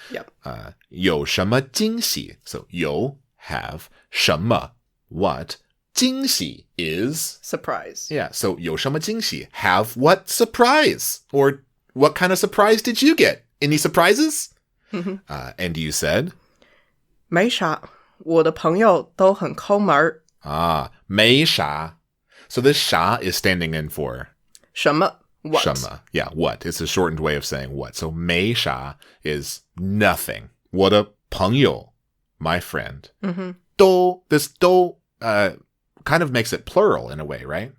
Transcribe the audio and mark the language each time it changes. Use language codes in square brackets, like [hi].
[en] Yep. [zh] 有什么惊喜? [en] So 有 have, 什么 what, 惊喜 is Surprise. yeah. So [zh] 有什么惊喜 [en] have what surprise? Or what kind of surprise did you get? Any surprises? And you said [zh] 没啥，我的朋友都很抠门儿。没啥. [en] So this 啥 is standing in for [zh] 什么?What? 什么?Yeah, what? [en] It's a shortened way of saying what. So 没啥 is nothing. [zh] 我的朋友 [en] my friend. This 都 kind of makes it plural in a way, right?